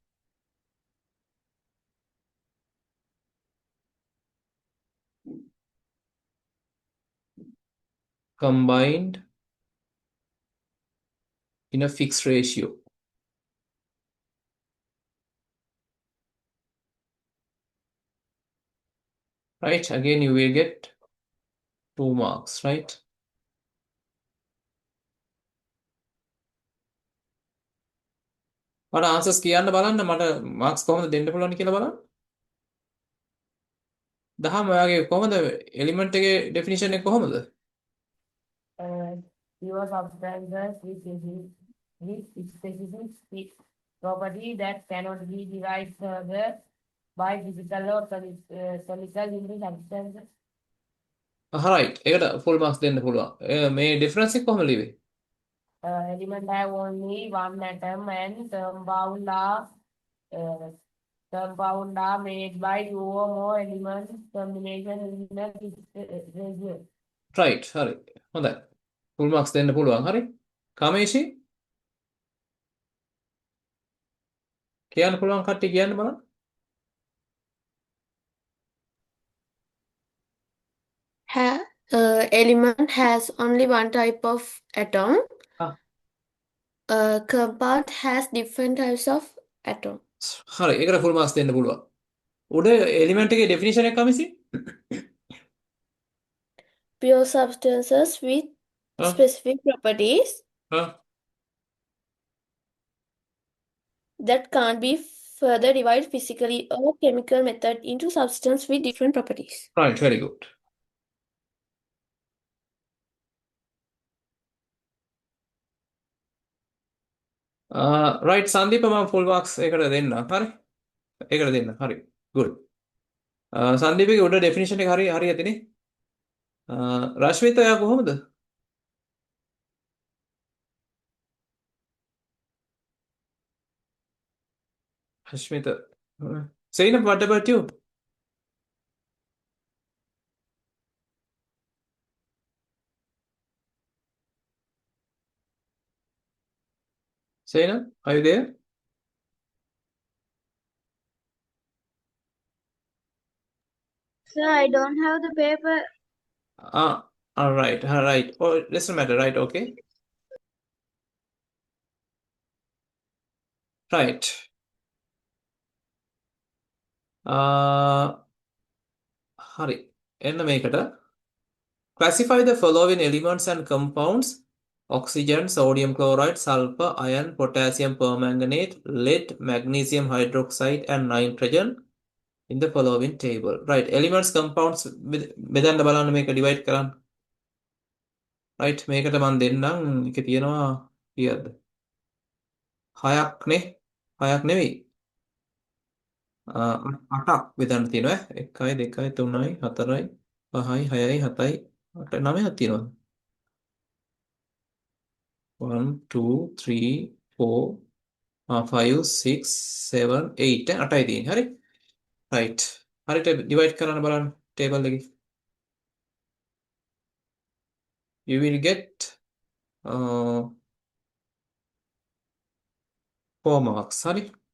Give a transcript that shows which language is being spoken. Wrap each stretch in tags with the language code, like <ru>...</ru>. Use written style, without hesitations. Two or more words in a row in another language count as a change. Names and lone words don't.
<en>Combined in a fixed ratio. Right? Again, you will get 2 marks, right?</en> <si>මට answers කියන්න බලන්න මට marks කොහොමද දෙන්න පුළුවන් කියලා බලන්න. දහම ඔයාගේ කොහොමද element එකේ definition එක කොහොමද?</si> <en>Pure substances with specific property that cannot be divided further by physical or chemical into substances. right.</en> <si>ඒකට</si> <en>full marks</en> <si>දෙන්න පුළුවන්. මේ difference එක කොහොමද ලියවේ?</si> <en>Element have only one atom and compound are made by two or more elements combination in a fixed ratio. right.</en> <si>හරි. හොඳයි.</si> <en>full marks</en> <si>දෙන්න පුළුවන්. හරි. කමේෂි කියන්න පුළුවන් කට්ටිය කියන්න බලන්න.</si> <en>Element has only one type of atom. Ah. Compound has different types of atom.</en> <si>හරි. ඒකට</si> <en>full marks</en> <si>දෙන්න පුළුවන්. උඩ එලිමන්ට් එකේ ඩෙෆිනිෂන් එක කමිසි?</si> <en>Pure substances with ආ specific properties ආ that can't be further divided physically or chemical method into substances with different properties. right, very good. right,</en> <si>සන්දීප මම</si> <en>full marks</en> <si>එකට දෙන්න. හරි? ඒකට දෙන්න. හරි. good. සන්දීපගේ උඩ ඩෙෆිනිෂන් එක හරි හරියටනේ. රශ්මිත ඔයා කොහොමද? රශ්මිත.</si> <en>Zainab, what about you? Zainab, are you there? Sir, I don't have the paper. All right, all right. Oh, doesn't matter, right? Okay. Right.</en> <si>හරි. එන්න මේකට.</si> <en>Classify the following elements and compounds: oxygen, sodium chloride, sulfur, iron, potassium permanganate, lead, magnesium hydroxide, and nitrogen in the following table. Right. Elements, compounds</en> <si>බෙදන්න බලන්න මේක divide කරන්න. Right. මේකට මම දෙන්නම්. එකේ තියෙනවා කීයද? 6ක් නේ? 6ක් නෙවෙයි. 8ක් බෙදන්න තියෙනවා. 1යි 2යි 3යි 4යි 5යි 6යි 7යි 8යි 9ක් තියෙනවා. 1 2 3 4 5 6 7 8 8යි තියෙන්නේ. හරි? right. හරියට divide කරන්න බලන්න table එකේ.</si> <en>You will get 4 marks. හරි?</en>